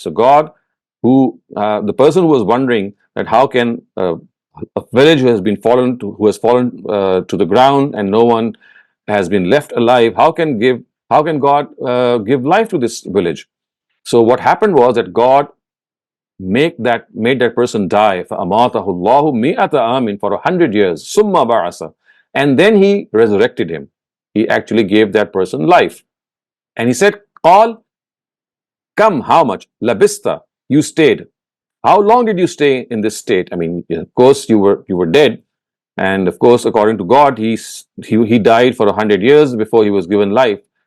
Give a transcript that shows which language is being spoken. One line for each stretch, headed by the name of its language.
English: So God, the person who was wondering that how can a village who has fallen to the ground and no one has been left alive, how can God give life to this village? So what happened was that God made that person die.
Arabic: فَأَمَاتَهُ اللَّهُ مِئَةَ آمٍ,
English: for 100 years.
Arabic: Summa ba'asa.
English: And then he resurrected him. He actually gave that person life. And he said, Qal, come, how much? Labista, you stayed. How long did you stay in this state? I mean, of course, you were dead. And of course, according to God, he died for 100 years before he was given life.